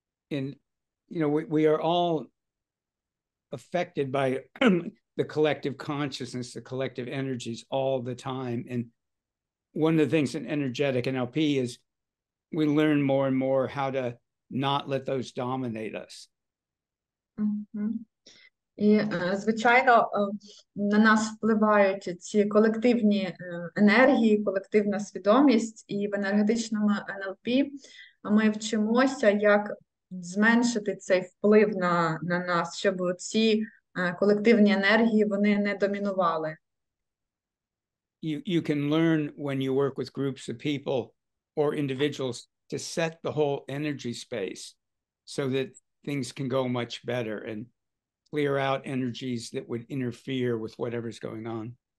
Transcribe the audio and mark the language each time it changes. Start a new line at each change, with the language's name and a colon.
English: And, you know, we are all affected by the collective consciousness, the collective energies all the time. And one of the things in energetic NLP is we learn more and more how to not let those dominate us.
Ukrainian: І, звичайно, на нас впливають ці колективні енергії, колективна свідомість, і в енергетичному НЛП ми вчимося, як зменшити цей вплив на нас, щоб ці колективні енергії, вони не домінували.
English: You can learn when you work with groups of people or individuals to set the whole energy space so that things can go much better and clear out energies that would interfere with whatever's going on.